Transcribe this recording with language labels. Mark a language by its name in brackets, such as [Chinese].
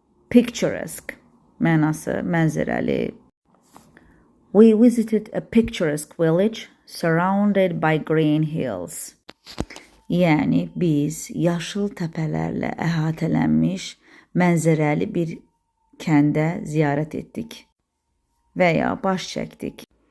[Azerbaijani] Picturesque mənası mənzərəli. [English] We visited a picturesque village surrounded by green hills. [Azerbaijani] Yəni, biz yaşıl təpələrlə əhatələnmiş mənzərəli bir kəndə ziyarət etdik və ya baş çəkdik.